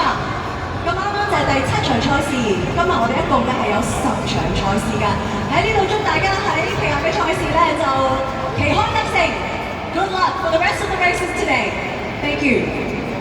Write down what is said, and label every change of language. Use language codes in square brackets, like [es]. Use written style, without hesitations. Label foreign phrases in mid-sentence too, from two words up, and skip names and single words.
[yue] 咁啱啱就係第7場賽事，今日我哋一共咧係有10場賽事㗎。喺呢度祝大家喺其後嘅賽事咧就旗開得勝。 [en] Good luck for the rest of the races today. Thank you.